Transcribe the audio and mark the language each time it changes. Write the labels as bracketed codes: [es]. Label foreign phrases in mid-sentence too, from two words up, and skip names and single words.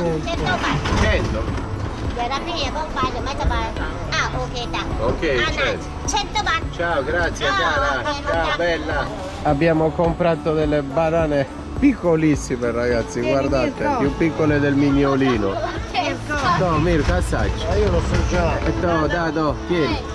[th] 100 บาท 100? เดี๋ยวรับพี่เอเข้าไปเดี๋ยวไม่สบายโอเคจ้ะ Ok, 100 บาท [it] Ciao, grazie cara. ok, Ciao bella. Abbiamo comprato delle banane piccolissime ragazzi, guardate, più piccole del mignolino. No, Mirko, assaggia. Ma io lo so già. Do, tieni.